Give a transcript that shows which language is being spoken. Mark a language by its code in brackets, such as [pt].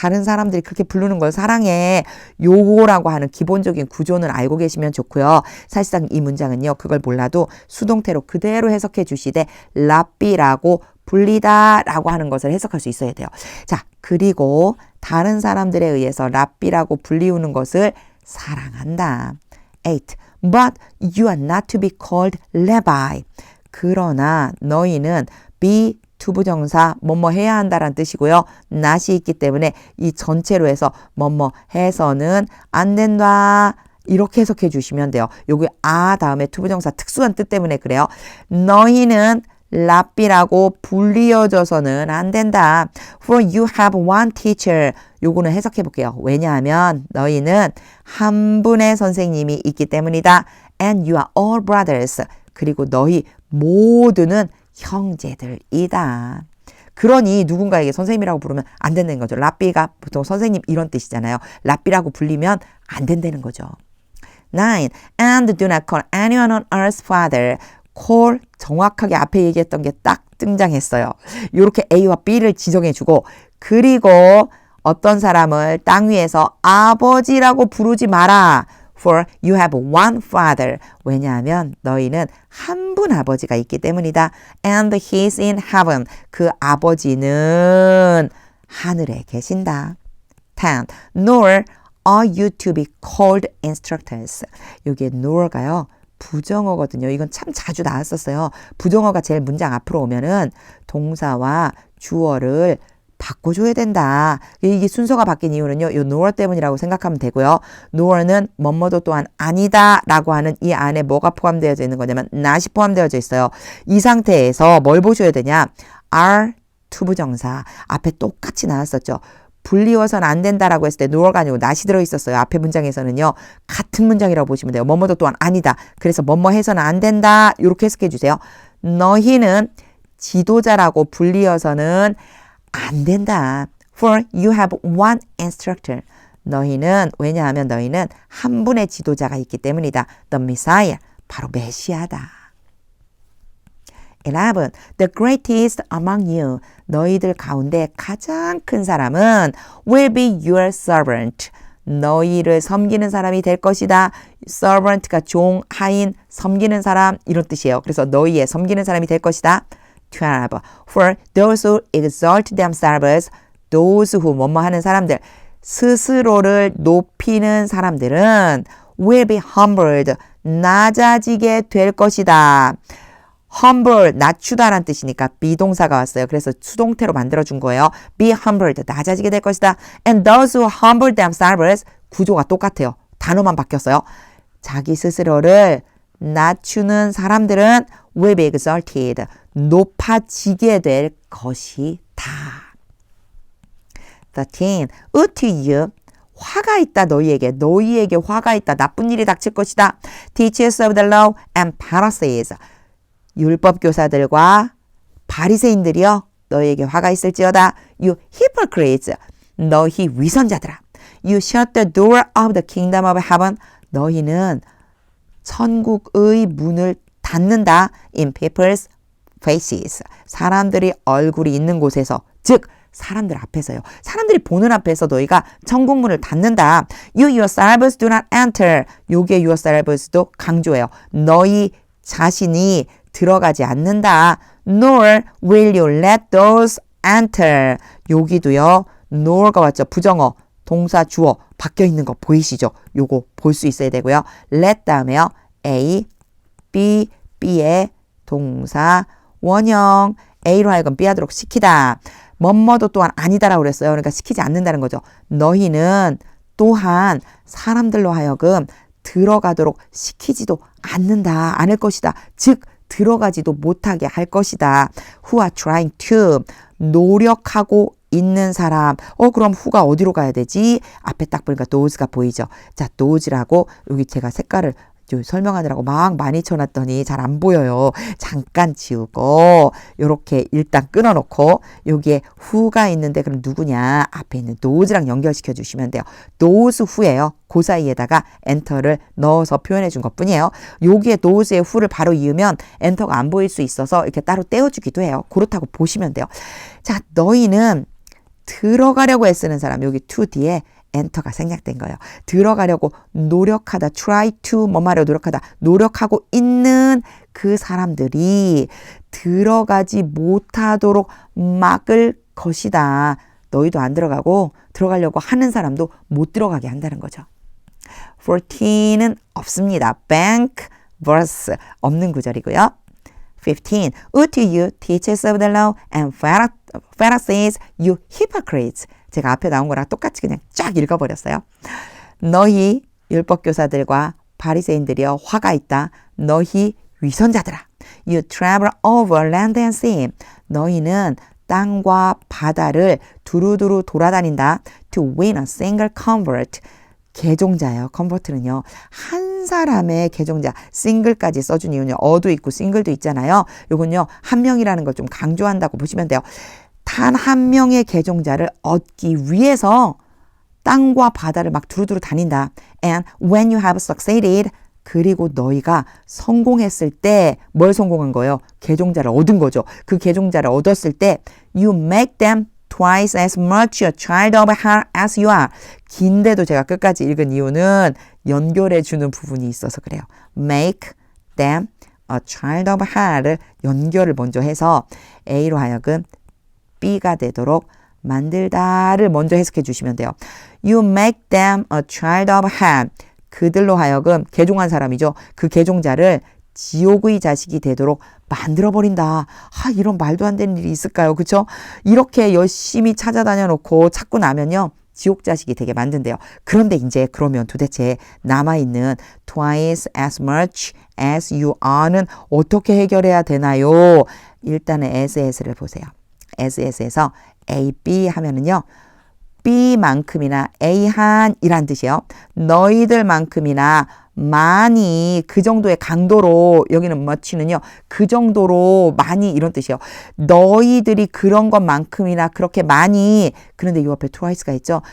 [ko] 다른 사람들이 그렇게 부르는 걸 사랑해. 요거라고 하는 기본적인 구조는 알고 계시면 좋고요. 사실상 이 문장은요. 그걸 몰라도 수동태로 그대로 해석해 주시되 랍비라고 불리다 라고 하는 것을 해석할 수 있어야 돼요. 자, 그리고 다른 사람들에 의해서 랍비라고 불리우는 것을 사랑한다. 8. [en] But you are not to be called rabbi. [ko] 그러나 너희는 be 투부정사 뭐뭐 해야 한다라는 뜻이고요. not이 있기 때문에 이 전체로 해서 뭐뭐 해서는 안 된다. 이렇게 해석해 주시면 돼요. 여기 다음에 투부정사 특수한 뜻 때문에 그래요. 너희는 랍비라고 불리어져서는 안 된다. [en] For you have one teacher. [ko] 요거는 해석해 볼게요. 왜냐하면 너희는 한 분의 선생님이 있기 때문이다. [en] And you are all brothers. [ko] 그리고 너희 모두는 형제들이다. 그러니 누군가에게 선생님이라고 부르면 안 된다는 거죠. 랍비가 보통 선생님 이런 뜻이잖아요. 랍비라고 불리면 안 된다는 거죠. 9. [en] And do not call anyone on earth father. [ko] call 정확하게 앞에 얘기했던 게 딱 등장했어요. 이렇게 A와 B를 지정해주고 그리고 어떤 사람을 땅 위에서 아버지라고 부르지 마라. [en] For you have one father. [ko] 왜냐하면 너희는 한 분 아버지가 있기 때문이다. [en] And he is in heaven. [ko] 그 아버지는 하늘에 계신다. 10. [en] Nor are you to be called instructors. [ko] 여기에 nor가요. 부정어거든요. 이건 참 자주 나왔었어요. 부정어가 제일 문장 앞으로 오면은 동사와 주어를 바꿔줘야 된다. 이게 순서가 바뀐 이유는요. 이 nor 때문이라고 생각하면 되고요. nor는 뭐뭐도 또한 아니다 라고 하는 이 안에 뭐가 포함되어져 있는 거냐면 not이 포함되어져 있어요. 이 상태에서 뭘 보셔야 되냐. are 투부정사 앞에 똑같이 나왔었죠. 불리워서는 안 된다라고 했을 때 nor가 아니고 not이 들어있었어요. 앞에 문장에서는요. 같은 문장이라고 보시면 돼요. 뭐뭐도 또한 아니다. 그래서 뭐뭐 해서는 안 된다. 이렇게 해석해 주세요. 너희는 지도자라고 불리어서는 안 된다. [en] For you have one instructor. [ko] 너희는 왜냐하면 너희는 한 분의 지도자가 있기 때문이다. [en] The Messiah. [ko] 바로 메시아다. [en] 11. The greatest among you. [ko] 너희들 가운데 가장 큰 사람은 [en] will be your servant. [ko] 너희를 섬기는 사람이 될 것이다. servant가 종, 하인, 섬기는 사람 이런 뜻이에요. 그래서 너희의 섬기는 사람이 될 것이다. 12. [en] For those who exalt themselves, those who [ko] 뭐뭐 하는 사람들, 스스로를 높이는 사람들은 [en] will be humbled, [ko] 낮아지게 될 것이다. humble, 낮추다라는 뜻이니까 비동사가 왔어요. 그래서 수동태로 만들어준 거예요. [en] be humbled, [ko] 낮아지게 될 것이다. [en] And those who humble themselves, [ko] 구조가 똑같아요. 단어만 바뀌었어요. 자기 스스로를 낮추는 사람들은 [en] will be exalted, [ko] 높아지게 될 것이다. 13. [en] Woe to you, [ko] 화가 있다 너희에게 화가 있다 나쁜 일이 닥칠 것이다. [en] Teachers of the law and Pharisees [ko] 율법 교사들과 바리새인들이여 너희에게 화가 있을지어다. [en] You hypocrites [ko] 너희 위선자들아. [en] You shut the door of the kingdom of heaven [ko] 너희는 천국의 문을 닫는다. [en] In people's faces [ko] 사람들이 얼굴이 있는 곳에서 즉 사람들 앞에서요. 사람들이 보는 앞에서 너희가 천국문을 닫는다. [en] You yourselves do not enter. [ko] 요게 yourselves도 강조해요. 너희 자신이 들어가지 않는다. [en] Nor will you let those enter. [ko] 여기도요. nor가 왔죠. 부정어, 동사, 주어 바뀌어 있는 거 보이시죠? 요거 볼 수 있어야 되고요. let 다음에요. A, B, B의 동사, 원형 A로 하여금 B 하도록 시키다. 뭐뭐도 또한 아니다라고 그랬어요. 그러니까 시키지 않는다는 거죠. 너희는 또한 사람들로 하여금 들어가도록 시키지도 않을 것이다. 즉 들어가지도 못하게 할 것이다. [en] Who are trying to [ko] 노력하고 있는 사람. 그럼 who가 어디로 가야 되지? 앞에 딱 보니까 those가 보이죠. 자, those라고 여기 제가 색깔을 설명하느라고 막 많이 쳐놨더니 잘 안 보여요. 잠깐 지우고 요렇게 일단 끊어놓고 여기에 who가 있는데 그럼 누구냐? 앞에 있는 those랑 연결시켜 주시면 돼요. those who예요. 그 사이에다가 엔터를 넣어서 표현해 준 것뿐이에요. 여기에 those의 who를 바로 이으면 엔터가 안 보일 수 있어서 이렇게 따로 떼어주기도 해요. 그렇다고 보시면 돼요. 자, 너희는 들어가려고 애쓰는 사람 여기 to 뒤에 엔터가 생략된 거예요. 들어가려고 노력하다, try to 뭐하려 노력하다, 노력하고 있는 그 사람들이 들어가지 못하도록 막을 것이다. 너희도 안 들어가고 들어가려고 하는 사람도 못 들어가게 한다는 거죠. 14는 없습니다. bank, verse 없는 구절이고요. 15. [en] Woe to you, teachers of the law and Pharisees, you hypocrites. [ko] 제가 앞에 나온 거랑 똑같이 그냥 쫙 읽어버렸어요. 너희 율법교사들과 바리새인들이여 화가 있다. 너희 위선자들아. [en] You travel over land and sea. [ko] 너희는 땅과 바다를 두루두루 돌아다닌다. [en] To win a single convert. [ko] 개종자예요. 컨버트는요. 한 사람의 개종자, 싱글까지 써준 이유는요. 어도 있고 싱글도 있잖아요. 요건요. 한 명이라는 걸 좀 강조한다고 보시면 돼요. 단 한 명의 개종자를 얻기 위해서 땅과 바다를 막 두루두루 다닌다. [en] And when you have succeeded, [ko] 그리고 너희가 성공했을 때 뭘 성공한 거예요? 개종자를 얻은 거죠. 그 개종자를 얻었을 때 [en] you make them twice as much a child of her as you are. [ko] 긴데도 제가 끝까지 읽은 이유는 연결해 주는 부분이 있어서 그래요. [en] make them a child of her [ko] 를 연결을 먼저 해서 A로 하여금 B가 되도록 만들다를 먼저 해석해 주시면 돼요. [en] You make them a child of her. [ko] 그들로 하여금 개종한 사람이죠. 그 개종자를 지옥의 자식이 되도록 만들어버린다. 이런 말도 안 되는 일이 있을까요? 그렇죠? 이렇게 열심히 찾아다녀 놓고 찾고 나면요. 지옥 자식이 되게 만든대요. 그런데 이제 그러면 도대체 남아있는 [en] twice as much as you are [ko] 는 어떻게 해결해야 되나요? 일단은 as를 보세요. as에서 A, B 하면은요. B만큼이나 A한이란 뜻이에요. 너희들만큼이나 많이 그 정도의 강도로 여기는 much는요. 그 정도로 많이 이런 뜻이에요. 너희들이 그런 것만큼이나 그렇게 많이 그런데 이 옆에 twice가 있죠.